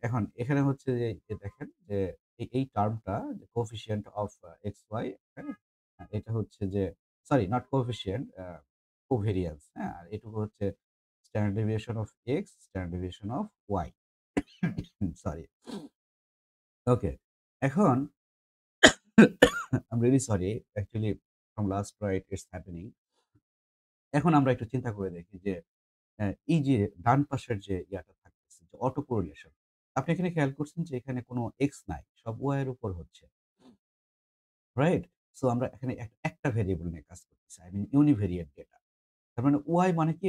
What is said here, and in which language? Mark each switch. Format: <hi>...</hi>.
<bn>এখন এখানে হচ্ছে যে দেখেন যে এই টার্মটা যে কোএফিসিয়েন্ট অফ xy, হ্যাঁ? এটা হচ্ছে যে সরি নট কোএফিসিয়েন্ট, কোভেরিয়ান্স, হ্যাঁ? আর এটুকু হচ্ছে standard deviation of x, standard deviation of y। Sorry. ওকে। এখন</bn> <en>I'm really sorry. Actually, from last night it's happening.</en> <bn>এখন আমরা একটু চিন্তা করে দেখি যে এই যে ডান পাশের যে ইয়াটা থাকতেছে যে অটো কোরিলেশন। আপনি এখানে খেয়াল করছেন যে এখানে কোনো এক্স নাই। সব ওয়াই এর উপর হচ্ছে। রাইট? সো আমরা এখানে একটা ভেরিয়েবল নিয়ে কাজ করতেছি। I mean ইউনিভেরিয়েন্ট data. তার মানে ওয়াই মানে কি?</bn>